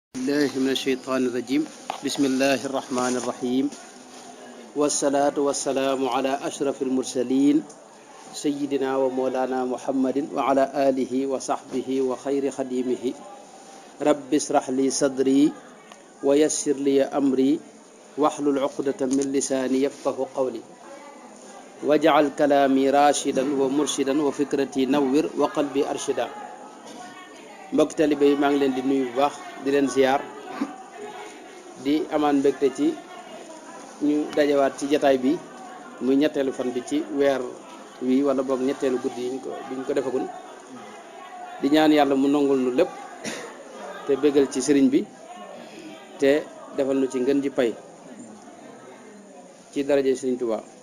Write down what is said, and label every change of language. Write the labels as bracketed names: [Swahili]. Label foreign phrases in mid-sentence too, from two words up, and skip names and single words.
[Arabic] بالله من الشيطان الرجيم بسم الله الرحمن الرحيم والصلاة والسلام على أشرف المرسلين سيدنا ومولانا محمد وعلى آله وصحبه وخير خديمه رب اشرح لي صدري ويسر لي أمري واحلل عقدة من لساني يفقه قولي واجعل كلامي راشدا ومرشدا وفكرتي نور وقلبي أرشدا. [Wolof] mbokk talibé yi maa ngi leen di nuyu bu baax di leen ziar di amaan mbégte ci ñu dajawaat ci jataay bi muy ñetteelu fan bi ci weer wi wala boog ñetteelu guddi yi biñ ko defagul di ñaan yàlla mu nongul nu lépp te bégal ci sëriñ bi te defal nu ci ngën ji pay ci daraje sëriñ Tuubaa